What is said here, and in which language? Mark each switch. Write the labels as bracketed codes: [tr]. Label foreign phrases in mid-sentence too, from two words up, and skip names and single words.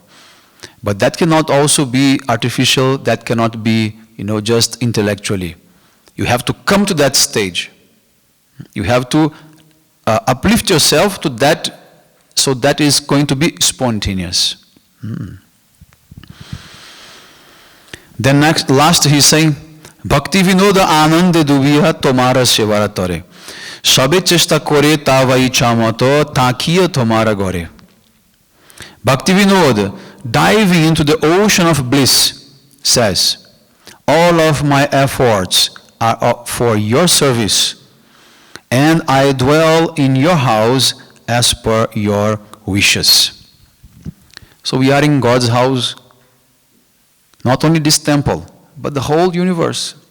[en] But that cannot also be artificial, that cannot be, just intellectually. You have to come to that stage. You have to uplift yourself to that, so that is going to be spontaneous. Then last he's saying, [bn] ভক্তি বিনোদ আনন্দে ডুবিয়া তোমার সেবার তরে. সবে চেষ্টা করে তব ইচ্ছামত থাকিয়া তোমার ঘরে. [en] Bhakti Vinod, diving into the ocean of bliss, says, all of my efforts are for your service, and I dwell in your house as per your wishes. So we are in God's house, not only this temple, but the whole universe.